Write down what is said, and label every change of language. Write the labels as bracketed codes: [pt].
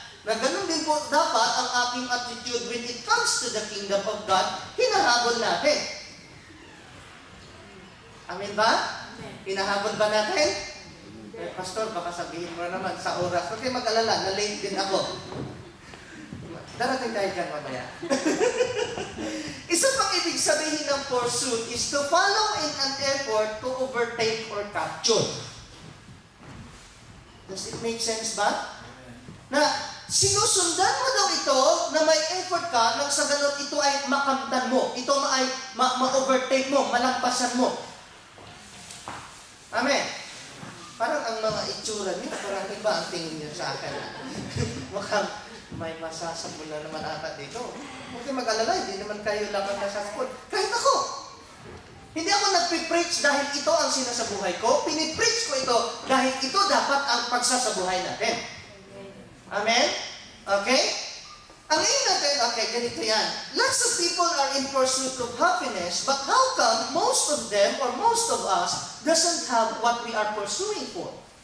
[tl] Na ganun din po dapat ang ating attitude [en] when it comes to the kingdom of God, [tl] hinahabol natin. Amin ba? Hinahabol ba natin? Pastor, baka sabihin mo na naman sa oras. Huwag kayo mag-alala, na-late din ako. Darating tayo dyan mamaya. Isa pang ibig sabihin ng [en] pursuit is to follow in an effort to overtake or capture. Does it make sense ba? [tl] Na sinusundan mo daw ito na may effort ka nang sa ganun ito ay makamtan mo. Ito ay ma-overtake mo, malampasan mo. Amen. Parang ang mga itsura niyo, parang iba ang tingin niyo sa akin. Mukhang may masasabol na naman ata dito. Huwag kayo kayo mag-alala, hindi naman kayo lang ang nasa school. Kahit ako. Hindi ako nagpipreach dahil ito ang sinasabuhay ko. Pinipreach ko ito dahil ito dapat ang pagsasabuhay natin. Amen? Okay? Ang ngayon natin, okay, ganito yan. [en] Lots of people are in pursuit of happiness, but how come most of them or most of us doesn't have what we are pursuing for?